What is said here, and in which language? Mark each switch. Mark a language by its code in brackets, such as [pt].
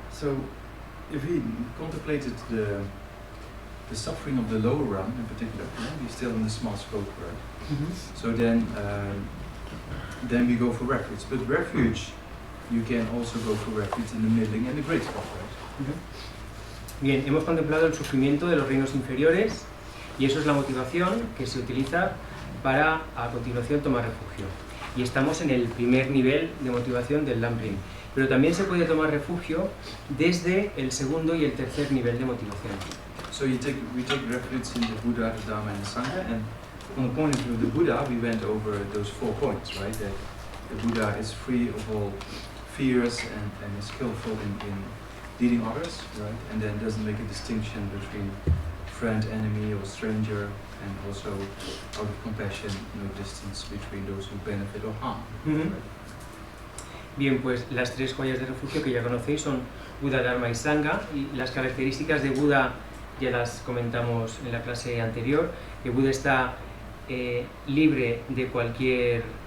[en] So, if we contemplated the suffering of the lower realm in particular, we're still in the small scope, right? So then we go for refuge. But refuge, you can also go for refuge in the middling and the great spot, right? [es] Bien, hemos contemplado el sufrimiento de los reinos inferiores y eso es la motivación que se utiliza para a continuación tomar refugio. Y estamos en el primer nivel de motivación del Lamrim. Pero también se puede tomar refugio desde el segundo y el tercer nivel de motivación. [en] So we take refuge in the Buddha, the Dharma and the Sangha, and from the point of view of the Buddha, we went over those 4 points, right? That the Buddha is free of all fears and is skillful in leading others, right? And then doesn't make a distinction between friend, enemy or stranger, and also out of compassion, no distance between those who benefit or harm. Right? [es] Bien, pues las 3 joyas de refugio que ya conocéis son Buddha, Dharma y Sangha, y las características de Buddha ya las comentamos en la clase anterior, que Buddha está libre de cualquier